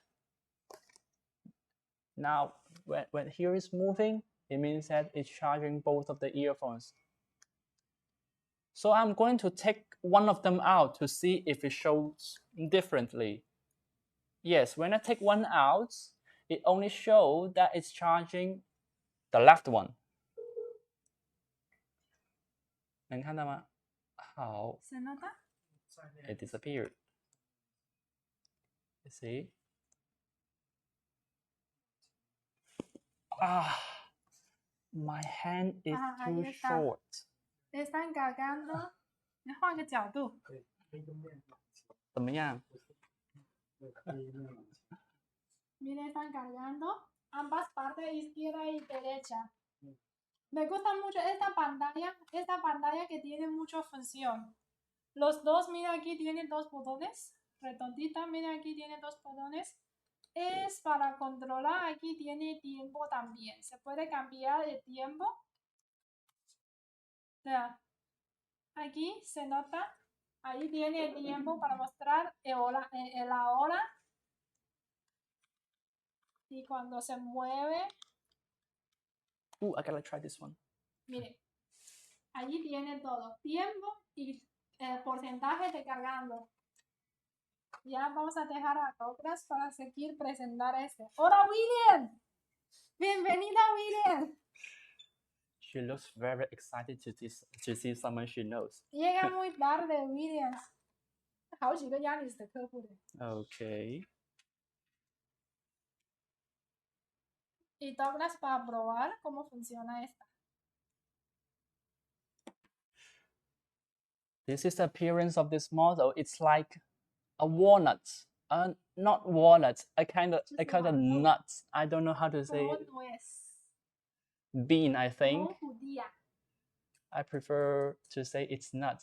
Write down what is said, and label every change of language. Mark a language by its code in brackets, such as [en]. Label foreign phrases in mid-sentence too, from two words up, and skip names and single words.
[en] Now, when here is moving, it means that it's charging both of the earphones. So I'm going to take one of them out to see if it shows differently. Yes, when I take one out, it only shows that it's charging the left one. [zh] 能看到吗？好。 [es] ¿Se nota? [en] It disappeared. You see? My hand is too short. [es] Están cargando. [zh] 你换个角度。怎么样？ [es] Mire, están cargando ambas partes, izquierda y derecha. Me gusta mucho esta pantalla que tiene mucha función. Los dos, mira, aquí tiene dos botones. Redondita, mira, aquí tiene dos botones. Es para controlar, aquí tiene tiempo también. Se puede cambiar el tiempo. Vea, aquí se nota, ahí tiene el tiempo para mostrar la hora. Y cuando se mueve. [en] I gotta try this one. [es] Mire, allí tiene todo, tiempo y porcentaje de cargando. Ya vamos a dejar a Douglas para seguir presentar este. ¡Hola, William! ¡Bienvenida, William! [en] She looks very excited to see someone she knows. [es] Llega muy tarde, William. [zh] 好几个亚里士的客户的。 [en] Okay. [es] Y Douglas para probar cómo funciona esta. [en] This is the appearance of this model. It's like a walnut. Not walnut, a kind of nut. I don't know how to say it. Bean, I think. I prefer to say it's nut.